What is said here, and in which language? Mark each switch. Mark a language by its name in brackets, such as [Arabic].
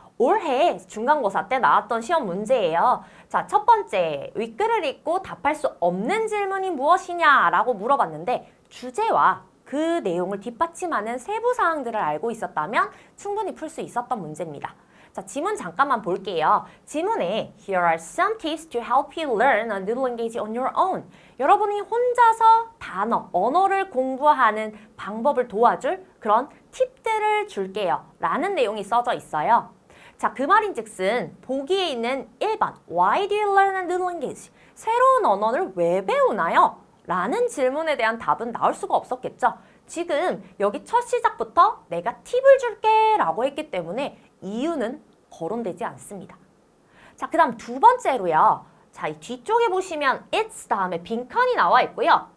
[Korean] 올해 중간고사 때 나왔던 시험 문제예요. 자, 첫 번째, 윗글을 읽고 답할 수 없는 질문이 무엇이냐라고 물어봤는데 주제와 그 내용을 뒷받침하는 세부 사항들을 알고 있었다면 충분히 풀 수 있었던 문제입니다. 자, 지문 잠깐만 볼게요. 지문에 [English] Here are some tips to help you learn a new language on your own. [Korean] 여러분이 혼자서 단어, 언어를 공부하는 방법을 도와줄 그런 팁들을 줄게요. 라는 내용이 써져 있어요. 자, 그 말인즉슨 보기에 있는 1번 [English] Why do you learn a new language? [Korean] 새로운 언어를 왜 배우나요? 라는 질문에 대한 답은 나올 수가 없었겠죠. 지금 여기 첫 시작부터 내가 팁을 줄게 라고 했기 때문에 이유는 거론되지 않습니다. 자, 그 다음 두 번째로요. 자, 이 뒤쪽에 보시면 it's 다음에 빈칸이 나와 있고요.